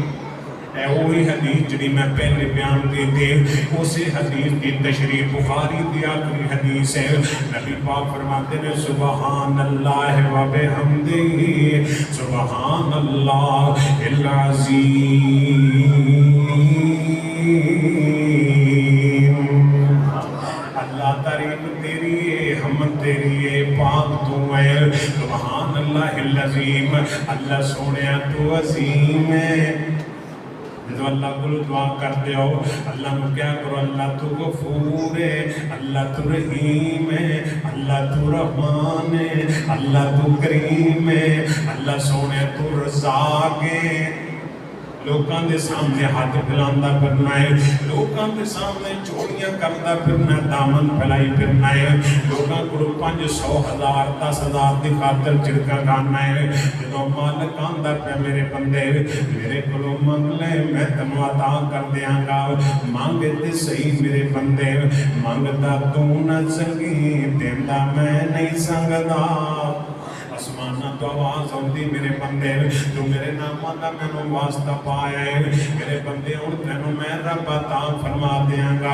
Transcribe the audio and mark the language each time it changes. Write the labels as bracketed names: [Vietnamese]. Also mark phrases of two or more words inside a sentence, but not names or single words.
[Urdu] وہی حدیث جی میں پہلے بیان کی تھی، اسی حدیث کی تشریح بخاری کی آخری حدیث ہے. نبی پاک فرماتے ہیں [Arabic] سبحان الله وبحمده سبحان الله العظيم. [Urdu] اللہ تعریف تیری ہے، حمد تیری ہے، پاک تو ہے. [Arabic] سبحان الله العظيم, [Urdu] اللہ سونے تو عظیم ہے. جو اللہ کو دعا کرتے ہو، اللہ کو کیا کرو، اللہ تو غفور ہے، اللہ تو رحیم ہے، اللہ تو رحمان ہے، اللہ تو کریم ہے، اللہ سونے تو رزاق ہے. لوگوں کے سامنے ہاتھ پھیلاندا پھرنا ہے، لوگوں کے سامنے چوریاں کرتا پھرنا، دامن پھیلائی پھرنا ہے. لوگوں کو 500 1000 10,000 کی خاطر چھڑکا کھانا ہے. [Punjabi] جو مالک آندا پے میرے بندے میرے کو منگ لے، میں تینوں عطا کر دیں گا. منگ تے سہی میرے بندے، منگدا تو نہ سنگی، دیندا میں نہیں سنگدا. آسمانا تو آواز آتی میرے بندے، جو میرے نام کا مینوں واسطہ پایا ہے، میرے بندے ہوں تینوں میں رب عطا فرما دیں گا.